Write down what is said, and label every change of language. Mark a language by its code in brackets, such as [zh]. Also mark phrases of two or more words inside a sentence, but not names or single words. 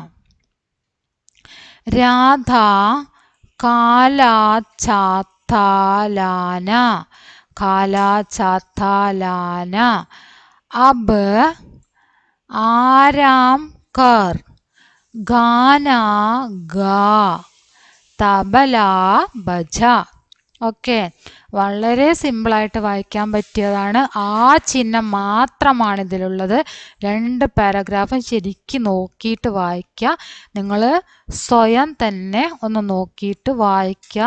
[hi] राधा काला चाता लाना अब आराम कर गाना गा तबला बज. [ml] ഓക്കെ, വളരെ സിമ്പിളായിട്ട് വായിക്കാൻ പറ്റിയതാണ്. ആ ചിഹ്നം മാത്രമാണ് ഇതിലുള്ളത്. 2 പാരഗ്രാഫും ശരിക്കും നോക്കിയിട്ട് വായിക്കുക. നിങ്ങൾ സ്വയം തന്നെ ഒന്ന് നോക്കിയിട്ട് വായിക്കുക.